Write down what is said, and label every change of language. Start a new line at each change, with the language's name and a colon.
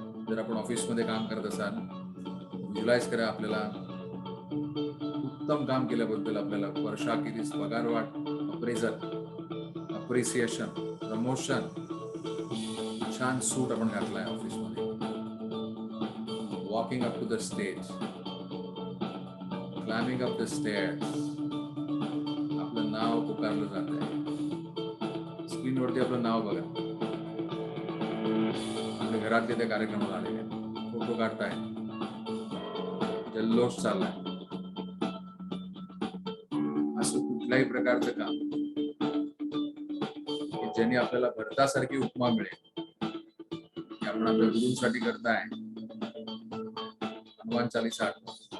Marathi: जर आपण ऑफिसमध्ये काम करत असाल, व्हिज्युअलाइज करा आपल्याला उत्तम काम केल्याबद्दल आपल्याला वर्षाखेरीस पगारवाढ, अप्रेझल, अप्रिसिएशन, प्रमोशन. छान सूट आपण घातलाय ऑफिसमध्ये.
English: Walking up to the stage, climbing up the stairs.
Marathi: आपलं नाव पुकारलं जात आहे. स्क्रीनवरती आपलं नाव बघा. आपल्या घरातले त्या कार्यक्रमाला आलेले फोटो काढताय. जल्लोष चाललाय. असं कुठल्याही प्रकारचं काम ज्यांनी आपल्याला भरतासारखी उपमा मिळेल की आपण आपल्या गुरूंसाठी करताय. हनुमान चालीसा आठवा.